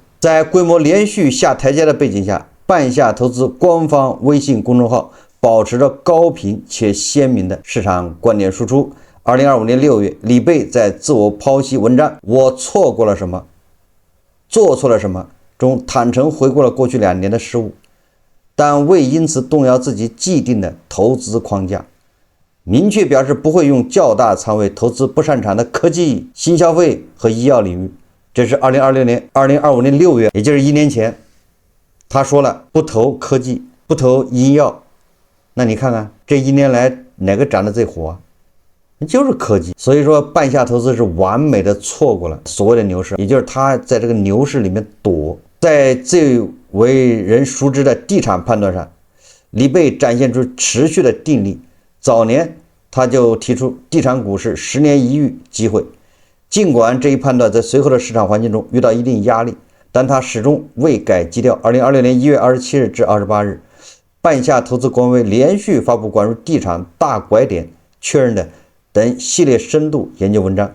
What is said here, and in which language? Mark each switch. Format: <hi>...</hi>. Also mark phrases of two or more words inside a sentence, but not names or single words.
<zh>在規模連續下台階的背景下，半夏投資官方微信公眾號保持着高頻且鮮明的市場觀點輸出。2025年6月，李貝在自我剖析文章《我錯過了什麼，做錯了什麼》中坦誠回顧了過去2年的失誤，但未因此動搖自己既定的投資框架，明確表示不會用較大倉位投資不擅長的科技、新消費和醫藥領域。這是2025年6月，也就是1年前，他說了不投科技，不投醫藥。那你看看這1年來哪個漲得最火啊？就是科技。所以說半夏投資是完美的錯過了所謂的牛市，也就是他在這個牛市裡面躲。在最為人熟知的地產判斷上，李貝展現出持續的定力。早年他就提出地產股是10年一遇機會，儘管這一判斷在隨後的市場環境中遇到一定壓力，但他始終未改基調。2026年1月27日至28日，半夏投資官微連續發布關於地產大拐點確認的等系列深度研究文章。</zh>